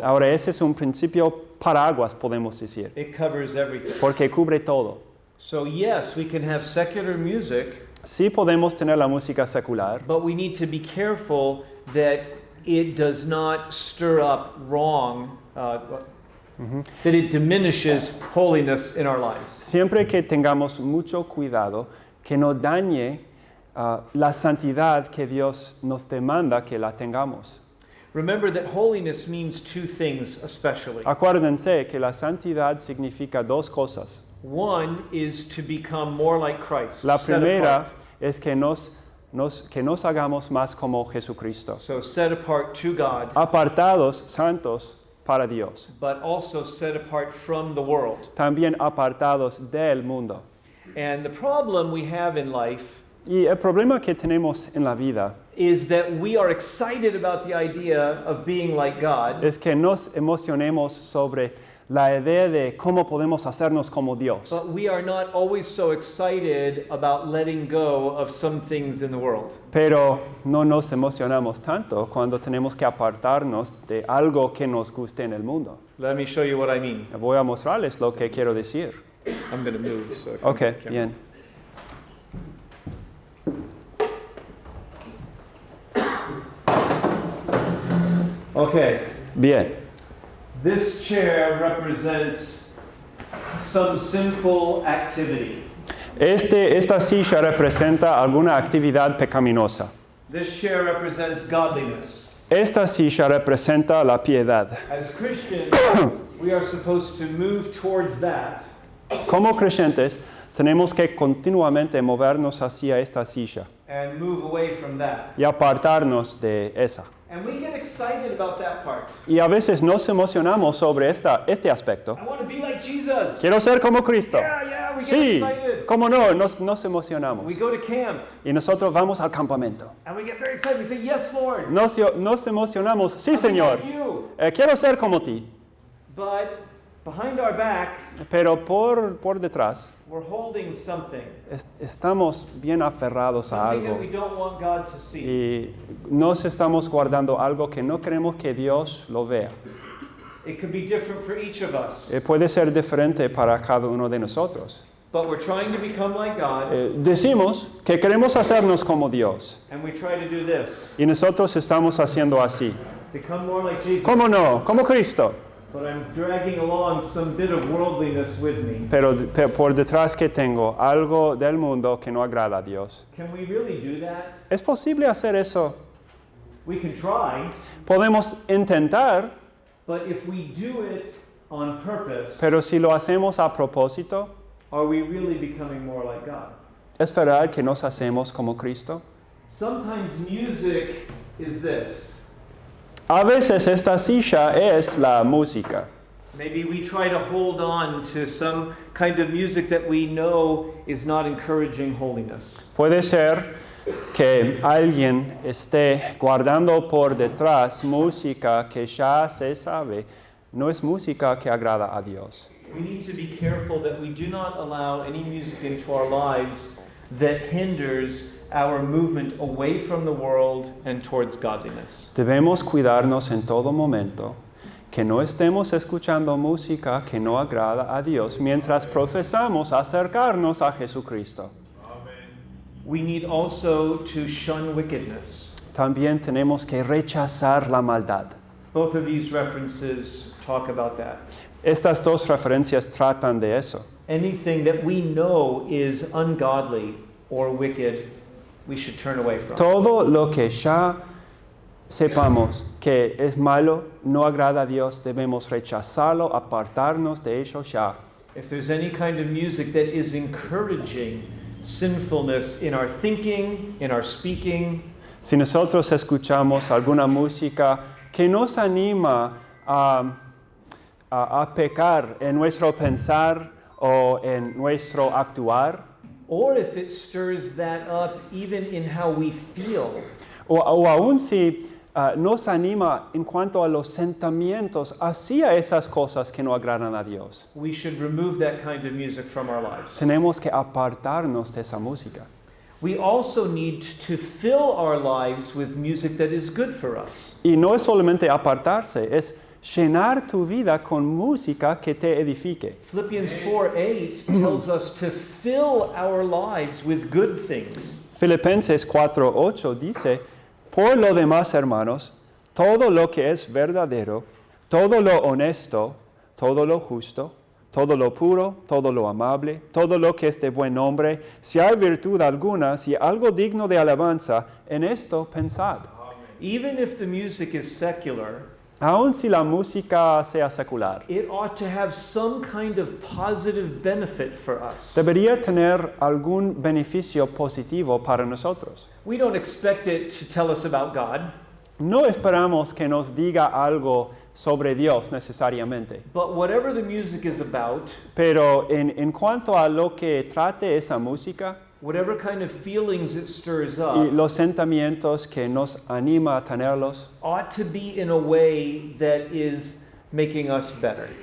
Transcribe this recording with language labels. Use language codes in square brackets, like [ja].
[es] Ahora, ese es un principio paraguas, podemos decir, [en] It covers everything. [es] porque cubre todo. [en] So yes, we can have secular music, [es] Sí podemos tener la música secular, [en] but we need to be careful that it does not stir up wrong, that it diminishes holiness in our lives. [es] siempre que tengamos mucho cuidado, que no dañe la santidad que Dios nos demanda que la tengamos. [en] Remember that holiness means two things especially. [es] Acuérdense que la santidad significa dos cosas. [en] One is to become more like Christ. [es] La [en] set [es] primera [en] apart. [es] es que nos hagamos más como Jesucristo, [en] So set apart to God, [es] apartados, santos para Dios, [en] but also set apart from the world. [es] también apartados del mundo. [en] And the problem we have in life [es] Y el problema que tenemos en la vida [en] is that we are excited about the idea of being like God, [es] es que nos emocionemos sobre la idea de cómo podemos hacernos como Dios, [en] but we are not always so excited about letting go of some things in the world. [es] pero no nos emocionamos tanto cuando tenemos que apartarnos de algo que nos guste en el mundo. [en] Let me show you what I mean. [es] Voy a mostrarles lo que quiero decir. [en] I'm going to move. So if you Ok, can- [es] bien. Okay. Bien. [en] This chair represents some sinful activity. [es] Esta silla representa alguna actividad pecaminosa. [en] This chair represents godliness. [es] Esta silla representa la piedad. [en] As Christians, we are supposed to move towards that. [es] Como creyentes, tenemos que continuamente movernos hacia esta silla [en] And move away from that. [es] y apartarnos de esa. [en] And we get excited about that part. [es] Y a veces nos emocionamos sobre este aspecto. [en] I want to be like Jesus. [es] Quiero ser como Cristo. [en] Yeah, we get [es] Sí, [en] excited. [es] ¿cómo no? Nos emocionamos. [en] We go to camp [es] Y nosotros vamos al campamento. [en] and we get very excited. We say, "Yes, Lord." [es] Nos emocionamos. Sí, [en] I'll be [es] Señor. [en] like you. [es] Quiero ser como ti. [en] But behind our back, [es] Pero por detrás [en] we're holding something. [es] estamos bien aferrados a [en] Something that [es] algo. [en] we don't want God to see. [es] Y nos estamos guardando algo que no queremos que Dios lo vea. [en] It could be different for each of us. [es] Puede ser diferente para cada uno de nosotros. [en] But we're trying to become like God, [es] Decimos que queremos hacernos como Dios. [en] and we try to do this. [es] Y nosotros estamos haciendo así. [en] Become more like Jesus. [es] ¿Cómo no? Como Cristo. [en] But I'm dragging along some bit of worldliness with me. [es] Pero por detrás que tengo algo del mundo que no agrada a Dios. [en] Can we really do that? [es] ¿Es posible hacer eso? [en] We can try, [es] Podemos intentar, [en] but if we do it on purpose, [es] pero si lo hacemos a propósito, [en] are we really becoming more like God? [es] ¿es verdad que nos hacemos como Cristo? [en] Sometimes music is this. [es] A veces esta silla es la música. [en] Maybe we try to hold on to some kind of music that we know is not encouraging holiness. [es] Puede ser que alguien esté guardando por detrás música que ya se sabe no es música que agrada a Dios. [en] We need to be careful that we do not allow any music into our lives that hinders our movement away from the world and towards godliness. [es] Debemos cuidarnos en todo momento que no estemos escuchando música que no agrada a Dios mientras profesamos acercarnos a Jesucristo. [en] We need also to shun wickedness. [es] También tenemos que rechazar la maldad. [en] Both of these references talk about that. [es] Estas dos referencias tratan de eso. [en] Anything that we know is ungodly or wicked, we should turn away from. [es] Todo lo que ya sepamos que es malo, no agrada a Dios, debemos rechazarlo, apartarnos de ello ya. [en] If there's any kind of music that is encouraging sinfulness in our thinking, in our speaking, [es] Si nosotros escuchamos alguna música que nos anima a pecar en nuestro pensar o en nuestro actuar, [en] or if it stirs that up even in how we feel, [es] o aún si nos anima en cuanto a los sentimientos hacia esas cosas que no agradan a Dios, [en] we should remove that kind of music from our lives. [es] tenemos que apartarnos de esa música. [en] we also need to fill our lives with music that is good for us. [es] Y no es solamente apartarse, es llenar tu vida con música que te edifique. [en] Philippians 4:8 tells us to fill our lives with good things. [es] Filipenses 4:8 dice, por lo demás, hermanos, todo lo que es verdadero, todo lo honesto, todo lo justo, todo lo puro, todo lo amable, todo lo que es de buen nombre, si hay virtud alguna, si algo digno de alabanza, en esto pensad. [en] Even if the music is secular, [es] Aun si la música sea secular, [en] it ought to have some kind of positive benefit for us. [es] debería tener algún beneficio positivo para nosotros. [en] We don't expect it to tell us about God, [es] No esperamos que nos diga algo sobre Dios necesariamente, [en] but whatever the music is about, [es] pero en cuanto a lo que trate esa música [en] whatever kind of feelings it stirs [es] y [en] up, [es] los sentimientos que nos anima a tenerlos, [en] ought to be in a way that is making us better.